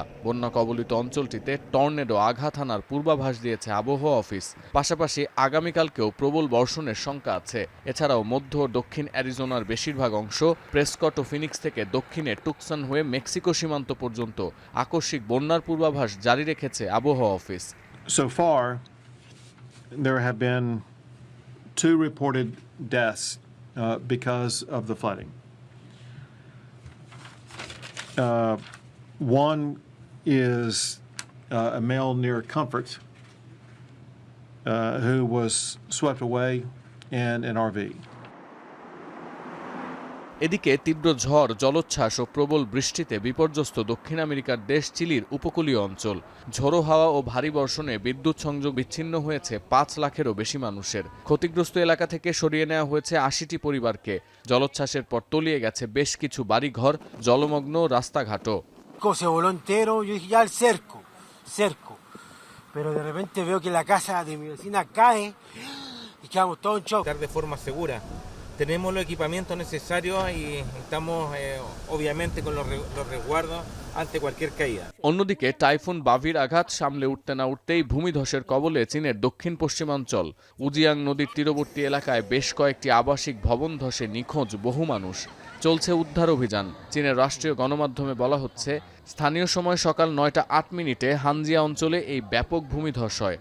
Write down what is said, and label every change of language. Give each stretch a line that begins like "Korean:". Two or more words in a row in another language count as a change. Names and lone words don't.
Bangla: বন্যা কবলিত অঞ্চলটিতে টর্নেডো আঘাত হানার পূর্বাভাস দিয়েছে আবহাওয়া অফিস। পাশাপাশি আগামীকালকেও প্রবল বর্ষণের শঙ্কা আছে। এছাড়াও মধ্য ও দক্ষিণ অ্যারিজোনার বেশিরভাগ অংশ, প্রেসকট ও ফিনিক্স থেকে দক্ষিণে টুকসান হয়ে মেক্সিকো সীমান্ত পর্যন্ত আকস্মিক বন্যার পূর্বাভাস জারি রেখেছে আবহাওয়া অফিস।
English: There have been 2 reported deaths because of the flooding. One is a male near Comfort who was swept away in an RV.
Bangla: এদিকে তীব্র ঝড়, জলোচ্ছ্বাস ও প্রবল বৃষ্টিতে বিপর্যস্ত দক্ষিণ আমেরিকার দেশ চিলির উপকূলীয় অঞ্চল। ঝোড়ো হাওয়া ও ভারী বর্ষণে বিদ্যুৎ সংযোগ বিচ্ছিন্ন হয়েছে 5 লাখেরও বেশি মানুষের। ক্ষতিগ্রস্ত এলাকা থেকে সরিয়ে নেওয়া হয়েছে 80টি পরিবারকে। জলোচ্ছ্বাসের পর তলিয়ে গেছে বেশ কিছু বাড়িঘর, জলমগ্ন রাস্তাঘাটও।
Spanish: Pero de repente veo que la casa de mi vecina cae y quedamos todos en shock. De forma segura. Tenemos los equipamientos necesarios y estamos obviamente con los resguardos ante cualquier caída.
Bangla: অন্যদিকে টাইফুন বাভির আঘাত সামলে উঠতে না উঠতেই ভূমিধসের কবলে চীনের দক্ষিণ পশ্চিমাঞ্চল। উজিয়াং নদীর তীরবর্তী এলাকায় বেশ কয়েকটি আবাসিক ভবন ধসে নিখোঁজ বহু মানুষ। চলছে উদ্ধার অভিযান। চীনের রাষ্ট্রীয় গণমাধ্যমে বলা হচ্ছে, স্থানীয় সময় সকাল 9টা 8 হানজিয়া অঞ্চলে এই ব্যাপক ভূমিধস হয়।